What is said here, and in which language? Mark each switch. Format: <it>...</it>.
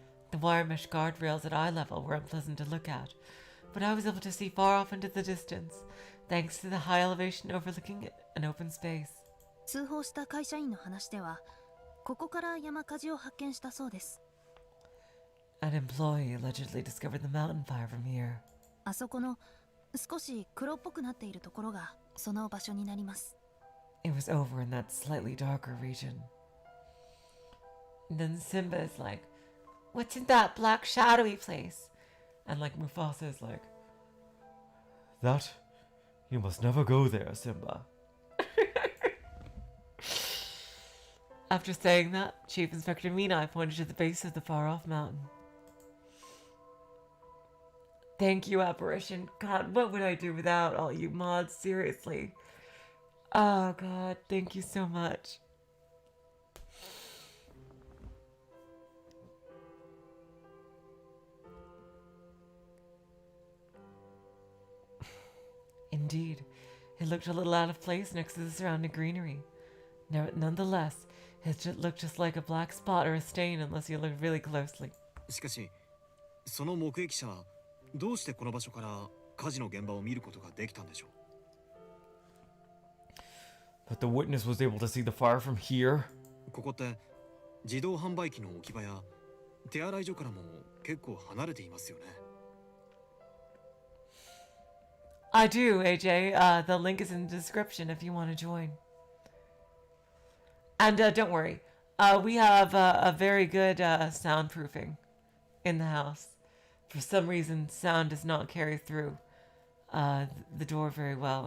<en>The wire mesh guardrails at eye level were unpleasant to look at, but I was able to see far off into the distance, thanks to the high elevation overlooking an open space.</en> <ja>通報した会社員の話では、ここから山火事を発見したそうです。</ja> <en>An employee allegedly discovered the mountain fire from here.</en> <ja>あそこの少し黒っぽくなっているところがその場所になります。</ja> <en>It was over in that slightly darker region. And then Simba is like, "What's in that black shadowy place?" And like Mufasa is like, That? You must never go there, Simba. After saying that, Chief Inspector Minai pointed to the base of the far-off mountain. Thank you, Apparition. God, what would I do without all you mods? Seriously. Oh, God, thank you so much. Indeed, it looked a little out of place next to the surrounding greenery. Nonetheless, it looked just like a black spot or a stain unless you look really closely.</en> <ja>しかし、その目撃者はどうしてこの場所から火事の現場を見ることができたんでしょう？</ja> <en>But the witness was able to see the fire from here?</en> <ja>ここって自動販売機の置き場や手洗い所からも結構離れていますよね。</ja> <en>I do, AJ. The link is in the description if you want to join. And don't worry, we have a very good soundproofing in the house. For some reason, sound does not carry through the door very well.</en>